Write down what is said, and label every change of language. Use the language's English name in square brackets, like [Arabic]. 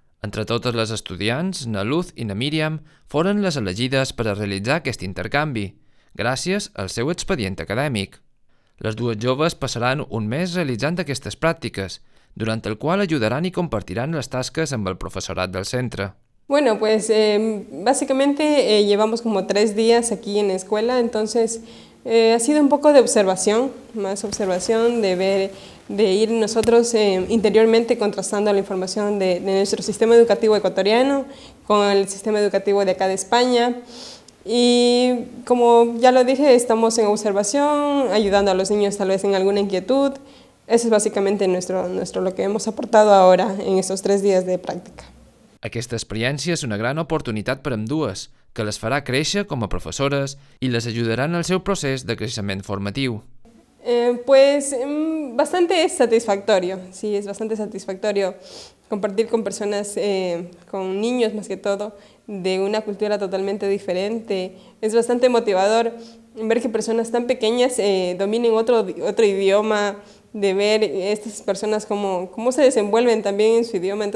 [Catalan] Entre totes les estudiants, na Luz i na Míriam foren les elegides per a realitzar aquest intercanvi, gràcies al seu expedient acadèmic. Les 2 joves passaran un mes realitzant aquestes pràctiques, durant el qual ajudaran i compartiran les tasques amb el professorat del centre. [Spanish] Bueno, pues básicamente llevamos como 3 días aquí en la escuela, entonces ha sido un poco de observación, más observación, de ir nosotros interiormente contrastando la información de nuestro sistema educativo ecuatoriano con el sistema educativo de acá de España. Y como ya lo dije, estamos en observación, ayudando a los niños tal vez en alguna inquietud. Eso es básicamente lo que hemos aportado ahora en estos 3 días de práctica. [Catalan] Aquesta experiència és una gran oportunitat per ambdues, que les farà créixer com a professores i les ajudaran al seu procés de creixement formatiu. [Spanish] Pues bastante satisfactorio, sí, es bastante satisfactorio compartir con personas, con niños más que todo, de una cultura totalmente diferente. Es bastante motivador ver que personas tan pequeñas dominen otro idioma, de ver estas personas cómo se desenvuelven también en su idioma.